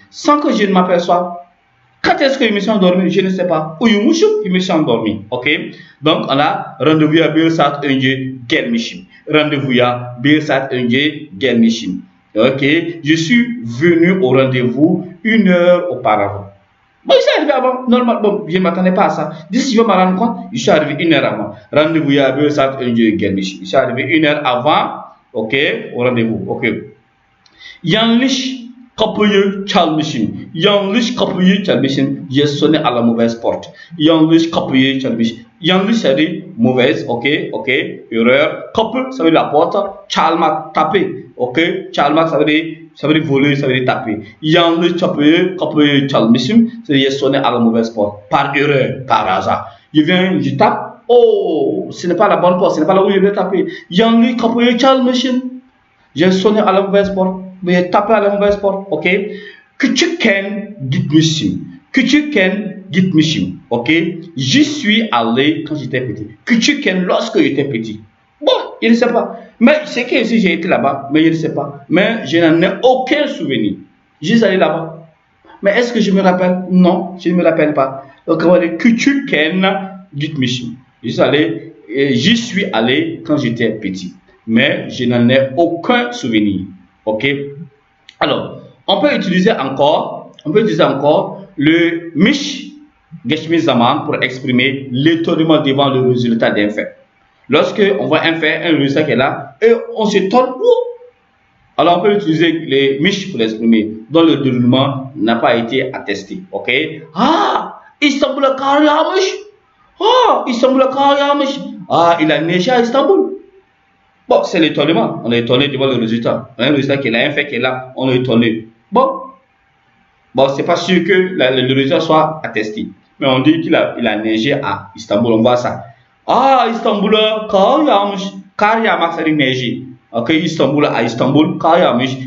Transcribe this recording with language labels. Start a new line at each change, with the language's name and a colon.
French: Sans que je ne m'aperçoive. Quand est-ce que je me suis endormi? Je ne sais pas.
Turkish: Uyumuşum,
French: je me suis endormi. Ok? Donc, on a rendez-vous à
Turkish: bir saat önce gelmişim.
French: Rendez-vous à
Turkish: bir saat önce gelmişim. Ok?
French: Je suis venu au rendez-vous 1 heure auparavant. Bon, je suis arrivé avant, normal, bon, je ne m'attendais pas à ça. D'ici, je vais me rendre compte, je suis arrivé 1 heure avant. Rendez-vous à
Turkish: bir saat önce gelmişim.
French: Je suis arrivé 1 heure avant, ok, au rendez-vous, ok.
Turkish: Yanlış kapıyı çalmışım. Yanlış kapıyı çalmışım.
French: J'ai sonné à la mauvaise porte.
Turkish: Yanlış kapıyı çalmışım.
French: Yanlış, ça veut dire mauvaise, ok, ok, erreur. Kapı, ça veut dire la porte. Çalmak, taper, ok. Çalmak, ça veut dire voler, ça veut dire taper.
Turkish: Yanlış kapıyı çalmışım.
French: C'est j'ai sonné à la mauvaise porte. Par erreur, par hasard. Je viens, je tape. Oh, ce n'est pas la bonne porte, ce n'est pas là où je vais taper.
Turkish: Yanlış kapıyı çalmışım.
French: J'ai sonné à la mauvaise porte. Mais tapé à la mauvaise porte, ok?
Turkish: Küçükken gitmişim. Küçükken gitmişim,
French: ok? J'y suis allé quand j'étais petit. Küçükken, lorsque j'étais petit. Bon, je ne sais pas. Mais c'est que si j'ai été là-bas, mais je ne sais pas. Mais je n'en ai aucun souvenir. J'y suis allé là-bas. Mais est-ce que je me rappelle? Non, je ne me rappelle pas. Donc, on va dire
Turkish: küçükken gitmişim.
French: J'y suis allé quand j'étais petit. Mais je n'en ai aucun souvenir. Ok? Alors, on peut utiliser encore le mish geschmiz zaman pour exprimer l'étonnement devant le résultat d'un fait. Lorsque on voit un fait, un résultat qui est là, et on s'étonne, alors on peut utiliser les mish pour l'exprimer, dont le déroulement n'a pas été attesté. Ok?
Turkish: Ah, İstanbul'a kar yağmış. Ah, İstanbul'a kar yağmış.
French: Ah, il a neigé à Istanbul. Bon, c'est l'étonnement. On est étonné devant le résultat. Un résultat qui est là, un fait qui est là, on est étonné. Bon, c'est pas sûr que le résultat soit attesté. Mais on dit qu'il a neigé à Istanbul. On voit ça. Ah, Istanbul,
Turkish: kar yağmış. Kar yağmak,
French: ça veut dire neiger. Ok, Istanbul à Istanbul,
Turkish: kar yağmış.